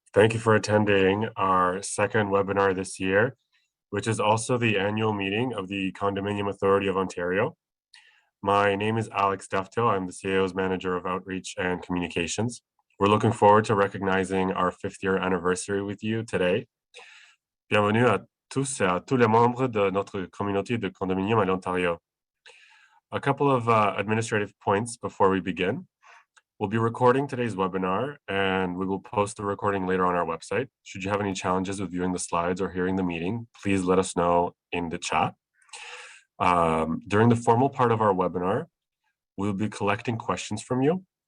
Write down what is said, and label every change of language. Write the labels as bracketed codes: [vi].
[en] Thank you for attending our second webinar this year, which is also the annual meeting of the Condominium Authority of Ontario. My name is Alex Defto. I'm the CAO's Manager of Outreach and Communications. We're looking forward to recognizing our 5th year anniversary with you today. [fr] Bienvenue à tous et à tous les membres de notre communauté de condominium à l'Ontario. [en] A couple of administrative points before we begin. We'll be recording today's webinar and we will post the recording later on our website. Should you have any challenges with viewing the slides or hearing the meeting, please let us know in the chat. During the formal part of our webinar, we'll be collecting questions from you.